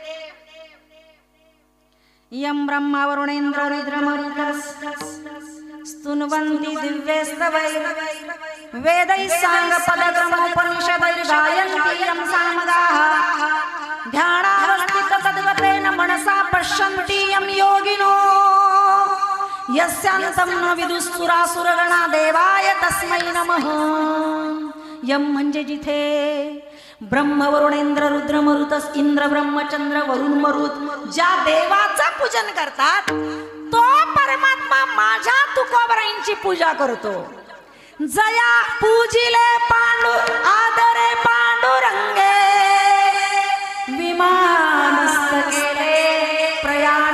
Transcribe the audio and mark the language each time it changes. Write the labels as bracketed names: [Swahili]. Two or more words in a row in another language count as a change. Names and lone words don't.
[Sanskrit] यम ब्रह्मा वरुणेंद्र रुद्र मरुत स्तुन्वन्ति दिव्यैस्तवैः वेदैः साङ्गपदक्रमोपनिषदैर्गायन्ति यं सामगाः ध्यानावस्थिततद्गतेन मनसा पश्यन्ति यं योगिनो यस्यान्तं न विदुःसुरासुरगणा देवाय तस्मै नमः। [Marathi] यम म्हणजे जिथे ब्रह्म वरुणेंद्र रुद्र मरुत इंद्र ब्रह्मचंद्र वरुण मरुत ज्या देवाचं पूजन करतात तो परमात्मा माझ्या तुकोबराईंची पूजा करतो। जया पूजिले पांडु आदरे पांडुरंगे विमानस्थ केले प्रयाण